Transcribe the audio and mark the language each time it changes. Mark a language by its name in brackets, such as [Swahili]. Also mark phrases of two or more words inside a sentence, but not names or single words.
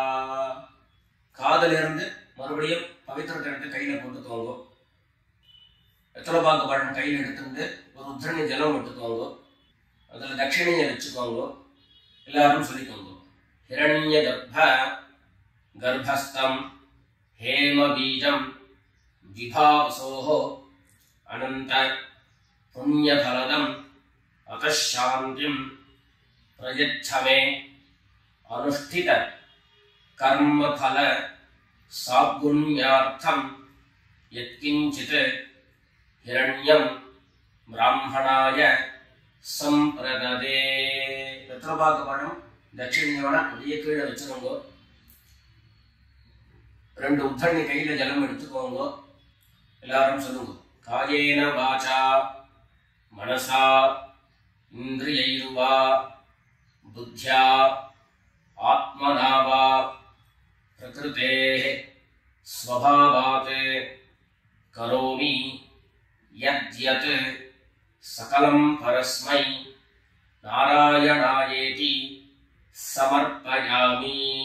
[Tamil] காதல இருந்து மறுபடியும் பவித்திரத்தை எடுத்து கையில போட்டுக்கோங்க. வெத்தலைபாக்கு பழம் கையில் எடுத்துட்டு ஒரு உத்திரணி ஜலம் எடுத்துக்கோங்க. அதுல தட்சிணையை வச்சுக்கோங்க. எல்லாரும் சொல்லிக்கோங்க, [Sanskrit] हिरण्य गर्भस्थं हेम बीजं विभावसोः अनंत पुण्यफलदं अतः शांतिं प्रयच्छ मे अनुष्ठित कर्मफल सागुण्यार्थं यत्किंचित् हिरण्यं ब्राह्मणाय சம்பிரததே. [Tamil] வெத்தலைபாக்கு பழம் தட்சிணையோட அப்படியே கீழே வச்சுக்கோங்க. 2 உத்தண்ணி கையில ஜலம் எடுத்துக்கோங்க. எல்லாரும் சொல்லுங்க. [Sanskrit] कायेन वाचा मनसा इन्द्रियैर्वा बुद्ध्या आत्मना वा प्रकृतेः स्वभावात् करोमि यद्यत् सकलं परस्मै नारायणायेति समर्पयामि.